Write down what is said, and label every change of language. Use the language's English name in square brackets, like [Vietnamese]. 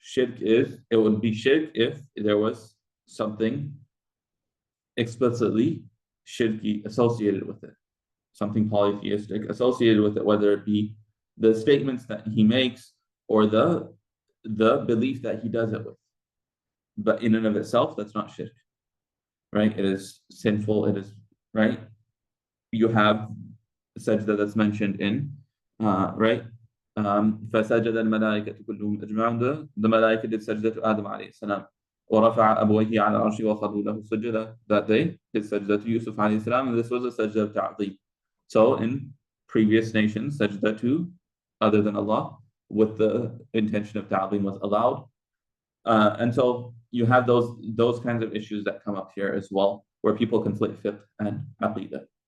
[English] It would be shirk if there was something explicitly shirky associated with it, something polytheistic associated with it, whether it be the statements that he makes or the belief that he does it with. But in and of itself, that's not shirk, right? It is sinful. It is, right? You have sajda that's mentioned in, right? [Arabic] فسجد الملائكة كلهم أجمعون. [English] The Malaika did sajda to Adam alayhi salam. [Arabic] ورفع أبويه على العرش وخروا له سجدا. [English] That day did sajda to Yusuf alayhi salam, and this was a sajda of ta'zim. So in previous nations, sajda to other than Allah with the intention of ta'zim was allowed. And so you have those kinds of issues that come up here as well, where people conflate fiqh and aqidah.